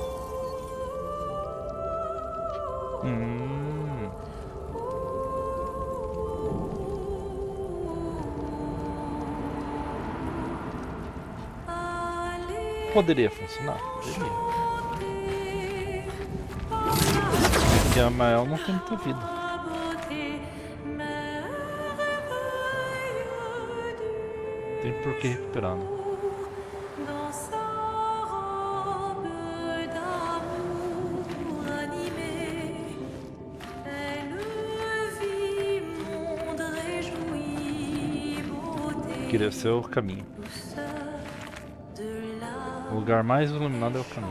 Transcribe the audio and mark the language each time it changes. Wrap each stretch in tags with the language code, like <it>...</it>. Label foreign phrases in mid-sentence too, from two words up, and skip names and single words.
<pt>Poderia funcionar? Poderia. Porque a Mael não tem muita vida. tem por que recuperar, né?</pt> <fr>dans sa robe d'amour animée, elle vit monde réjoui, beauté,</fr> <pt>Que deve ser o caminho.</pt> <fr>douceur de</fr> <pt>O</pt> <fr>l'âme,</fr> <pt>lugar mais iluminado é o caminho.</pt>